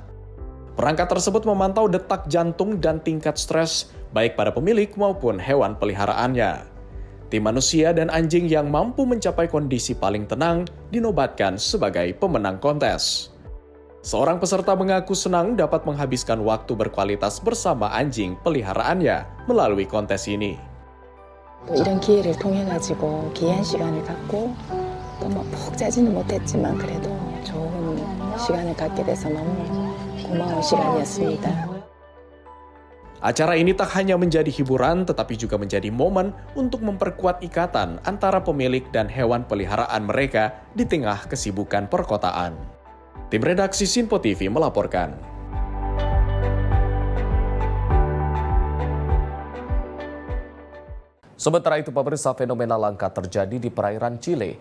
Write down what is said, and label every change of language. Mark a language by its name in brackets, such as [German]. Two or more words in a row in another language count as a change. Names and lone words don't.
[Indonesian] Perangkat tersebut memantau detak jantung dan tingkat stres baik pada pemilik maupun hewan peliharaannya. Tim manusia dan anjing yang mampu mencapai kondisi paling tenang dinobatkan sebagai pemenang kontes. Seorang peserta mengaku senang dapat menghabiskan waktu berkualitas bersama anjing peliharaannya melalui kontes ini. [Korean] 이런 기회를 통해 가지고 귀한 시간을 갖고 또 뭐 푹 자지는 못했지만 그래도 좋은 시간을 갖게 돼서 너무 고마운 시간이었습니다. [Indonesian] Acara ini tak hanya menjadi hiburan tetapi juga menjadi momen untuk memperkuat ikatan antara pemilik dan hewan peliharaan mereka di tengah kesibukan perkotaan. Tim redaksi Sinpo TV melaporkan. Sementara itu, pemirsa, fenomena langka terjadi di perairan Chile.